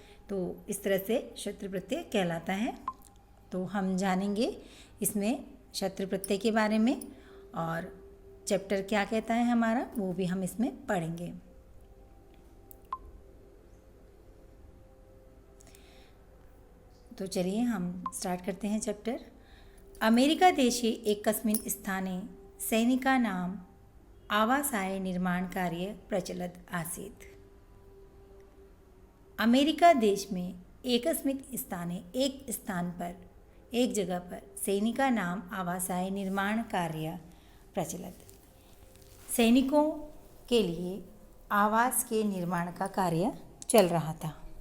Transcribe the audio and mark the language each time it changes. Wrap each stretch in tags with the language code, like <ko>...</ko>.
<hi>तो इस तरह से शत्रु प्रत्यय कहलाता है। तो हम जानेंगे इसमें शत्रु प्रत्यय के बारे में और चैप्टर क्या कहता है हमारा वो भी हम इसमें पढ़ेंगे। तो चलिए हम स्टार्ट करते हैं चैप्टर।</hi> <sa>अमेरिका देशे एकस्मिन् स्थाने सैनिकानाम् आवासाय निर्माण कार्य प्रचलत् आसीत्।</sa> <hi>अमेरिका देश में</hi> <sa>एकस्मिन् स्थाने,</sa> <hi>एक स्थान पर, एक जगह पर</hi> <sa>सैनिकानाम् आवासाय निर्माण कार्य प्रचलत,</sa> <hi>सैनिकों के लिए आवास के निर्माण का कार्य चल रहा था।</hi>